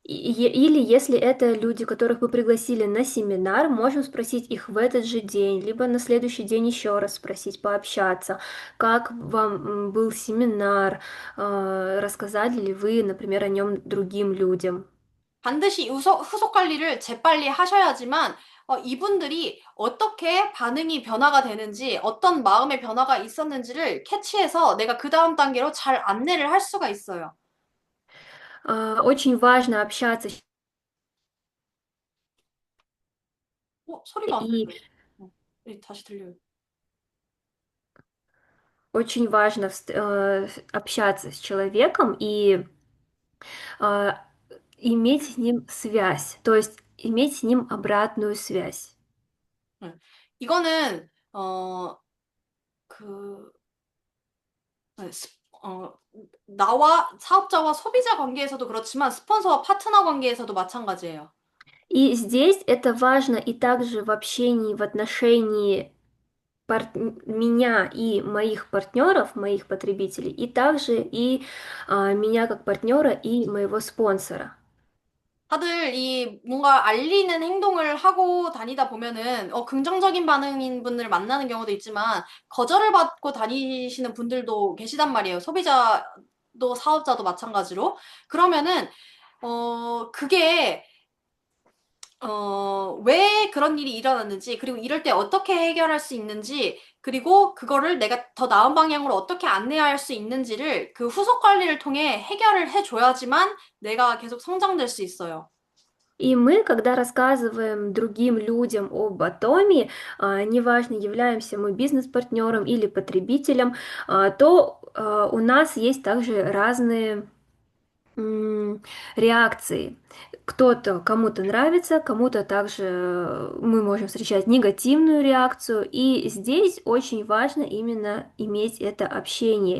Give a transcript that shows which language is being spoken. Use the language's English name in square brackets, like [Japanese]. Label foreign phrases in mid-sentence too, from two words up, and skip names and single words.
[Russian] Или если это люди, которых мы пригласили на семинар, можем спросить их в этот же день, либо на следующий день еще раз спросить, пообщаться, как вам был семинар, рассказали ли вы, например, о нем другим людям. [Korean] 반드시 후속 관리를 재빨리 하셔야지만 이분들이 어떻게 반응이 변화가 되는지, 어떤 마음의 변화가 있었는지를 캐치해서 내가 그 다음 단계로 잘 안내를 할 수가 있어요. [Russian] Очень важно общаться [Korean] 소리가 안 [Russian] и [Korean] 들려요. 다시 들려요. [Russian] очень важно общаться с человеком и э, иметь с ним связь, то есть иметь с ним обратную связь. [Korean] 네. 이거는 그 네, 나와 사업자와 소비자 관계에서도 그렇지만 스폰서와 파트너 관계에서도 마찬가지예요. [Russian] И здесь это важно и также в общении, в отношении меня и моих партнеров, моих потребителей, и также и меня как партнера и моего спонсора. [Korean] 다들 이 뭔가 알리는 행동을 하고 다니다 보면은 긍정적인 반응인 분을 만나는 경우도 있지만 거절을 받고 다니시는 분들도 계시단 말이에요. 소비자도 사업자도 마찬가지로. 그러면은 그게 왜 그런 일이 일어났는지, 그리고 이럴 때 어떻게 해결할 수 있는지, 그리고 그거를 내가 더 나은 방향으로 어떻게 안내할 수 있는지를 그 후속 관리를 통해 해결을 해줘야지만 내가 계속 성장될 수 있어요. [Russian] И мы, когда рассказываем другим людям об атоме, неважно, являемся мы бизнес-партнером или потребителем, то у нас есть также разные реакции. Кто-то, кому-то нравится, кому-то также мы можем встречать негативную реакцию, и здесь очень важно именно иметь это общение.